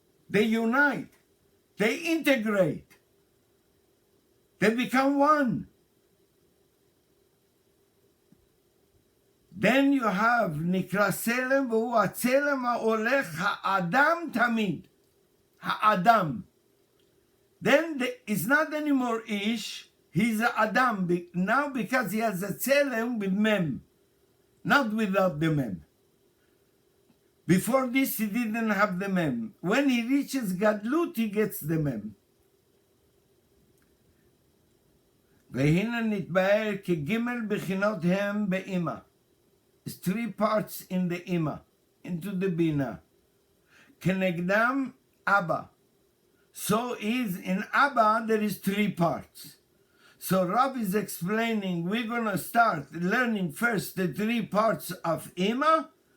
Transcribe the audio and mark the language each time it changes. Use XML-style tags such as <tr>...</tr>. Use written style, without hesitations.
<en>They unite, they integrate, they become one. Then you have</en> <he>נקרא צלם, והוא הצלם ההולך האדם תמיד. האדם.</he> <en>Then it's not anymore ish, he's Adam now because he has a tzelem with mem, not without the mem. Before this, he didn't have the mem. When he reaches Gadlut, he gets the mem.</en> <he>והנה נתבהר כג' בחינות הם באמא.</he> <en>It's three parts in the Ima, into the Bina. כנגדם Abba. So is in Abba, there is three parts. So Rav is explaining, we're going to start learning first the three parts of Ima,</en>